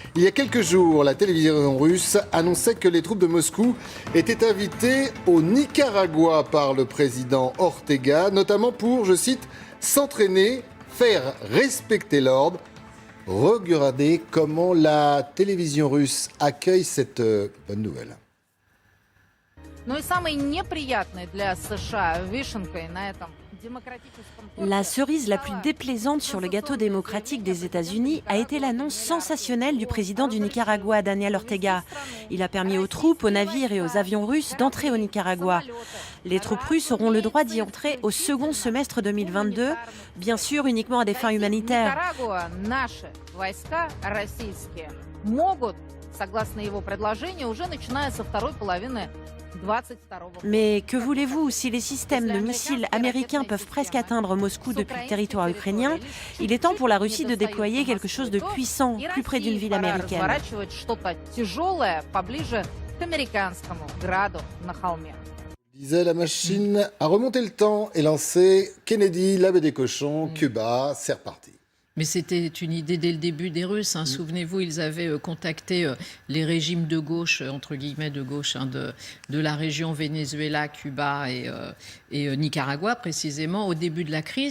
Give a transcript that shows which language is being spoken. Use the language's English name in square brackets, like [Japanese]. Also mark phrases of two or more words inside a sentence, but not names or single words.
[French] Il y a quelques jours, la télévision russe annonçait que les troupes de Moscou étaient invitées au Nicaragua par le président Ortega, notamment pour, je cite, s'entraîner, faire respecter l'ordre. Regardez comment la télévision russe accueille cette bonne nouvelle. [Russian] Но и самой неприятной для США вишенкой на этом демократическом торте. [French] La cerise la plus déplaisante sur le gâteau démocratique des États-Unis a été l'annonce sensationnelle du président du Nicaragua, Daniel Ortega. Il a permis aux troupes, aux navires et aux avions russes d'entrer au Nicaragua. Les troupes russes auront le droit d'y entrer au second semestre 2022, bien sûr uniquement à des fins humanitaires. [Russian] Никарагуа наши войска российские могут, согласно его предложению, уже начиная со второй половины 2022 года. [French] Mais que voulez-vous, si les systèmes de missiles américains peuvent presque atteindre Moscou depuis le territoire ukrainien, il est temps pour la Russie de déployer quelque chose de puissant plus près d'une ville américaine. [Russian] Разворачивать что-то тяжелое поближе к американскому граду на холме. [French] Disait la machine à remonter le temps et lancer Kennedy, la baie des cochons, Cuba, c'est reparti. Mais c'était une idée dès le début des Russes. Souvenez-vous, ils avaient contacté les régimes de gauche, entre guillemets de gauche, de la région Venezuela, Cuba et Nicaragua, précisément, au début de la crise.